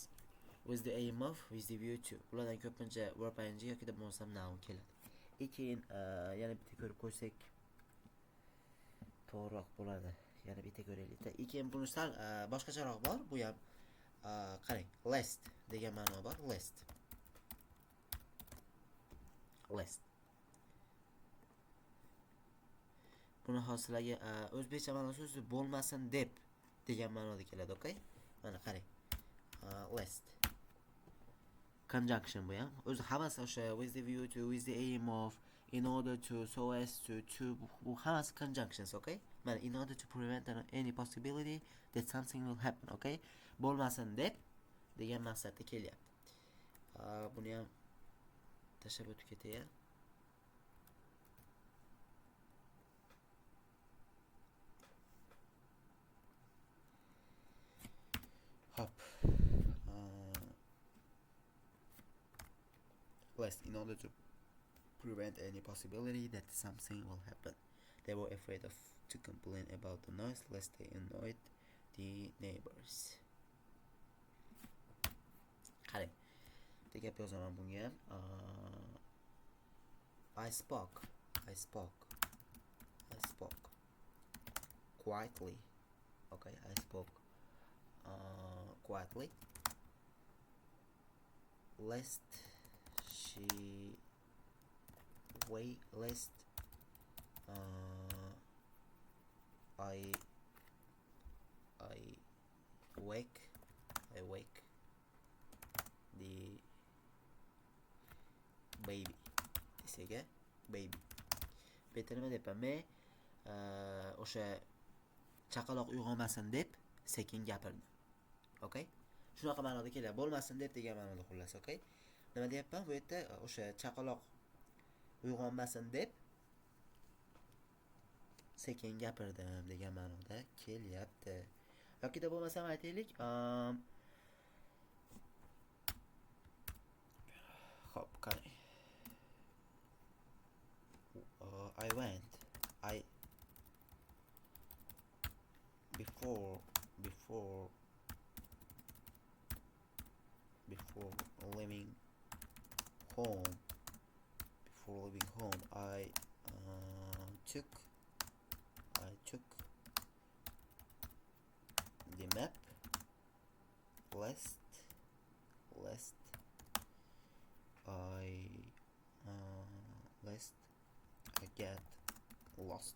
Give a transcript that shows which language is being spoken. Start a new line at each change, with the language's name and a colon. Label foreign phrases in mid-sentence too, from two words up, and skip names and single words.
English: With the aim of, with the view to.
Uzbek: Ulardan ko'pincha
English: verb ing
Uzbek: yoki bo'lmasam noun keladi. Keyin yana bitta ko'rib qo'ysak to'g'riroq bo'ladi. Yana bitta ko'raylik. Keyin buni sal boshqacharoq bor. Bu ham qarang, lest degan ma'no bor. Lest. Buni hosilaga o'zbekcha ma'nosi o'zi bo'lmasin deb degan ma'noda keladi, okay? Mana qarang. Lest. Conjunction bu ham. O'zi hammasi o'sha
English: with the view to, with the aim of, in order to, so as to
Uzbek: bu hammasi
English: conjunctions, okay? Mana in order to prevent any possibility that something will happen, okay?
Uzbek: Bo'lmasin deb degan maqsadda kelyapti. Buni ham tashlab o'tib ketay. Hop.
English: Lest in order to prevent any possibility that something will happen. They were afraid to complain about the noise lest they annoyed the neighbors.
Uzbek: Qarang. Bitta gap yozaman bunga ham.
English: I spoke quietly. Okay, I spoke quietly. Lest I wake the baby.
Uzbek: Desiga baby. Bitta nima deyapman? Men o'sha chaqaloq uyg'onmasin deb sekin gapirdim. Okay? Shunaqa ma'noda keladi. Bo'lmasin deb degan ma'noda xullas, okay? Nima deyapman? Bu yerda o'sha chaqaloq uyg'onmasin deb sekin gapirdim degan ma'noda kelyapti. Yoki bo'lmasam aytaylik, hop, qarang.
English: Before leaving home, I took the map lest I get lost.